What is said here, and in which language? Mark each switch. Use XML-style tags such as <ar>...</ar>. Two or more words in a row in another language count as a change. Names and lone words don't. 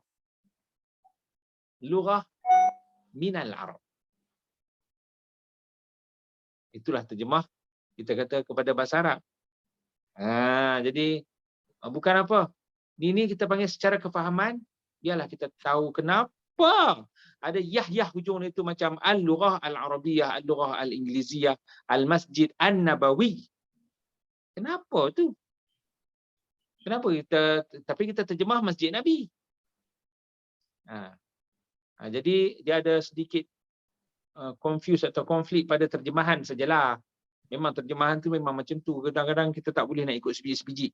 <ar>لغة من العرب.</ar> <ms>Itulah terjemah kita kata kepada bahasa Arab. Jadi bukan apa. Ini kita panggil secara kefahaman, biarlah kita tahu kenapa ada yah hujung itu macam</ms> <ar>اللغة العربية, اللغة الإنجليزية,</ar> <ms>Al-Masjid An-Nabawi. Kenapa tu? Kenapa tapi kita terjemah Masjid Nabi. Jadi dia ada sedikit confuse atau konflik pada terjemahan sajalah. Memang terjemahan tu memang macam tu. Kadang-kadang kita tak boleh nak ikut sebiji-sebiji.</ms>